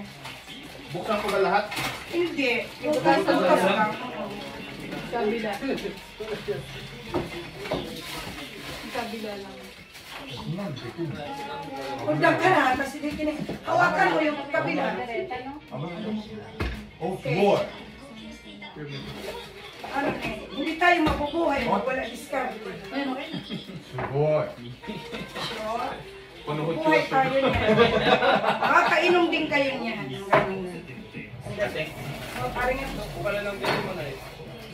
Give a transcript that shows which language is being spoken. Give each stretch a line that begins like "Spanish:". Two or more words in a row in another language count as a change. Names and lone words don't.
Filipino: Buksan ko ba lahat? Hindi. Yung bukas lang. Kabila. Kabila lang. Punta ka na, kasi di kini. Hawakan mo yung kabila.
Japanese: Oh, すごい。
Filipino: Ano eh, hindi tayo mabubuhay pag wala discount.
Japanese: すごい。
Filipino: Buhay tayo niyan. Makakainom din kayo niyan. Kasi, So, parang ito. pala ng dito mo na eh.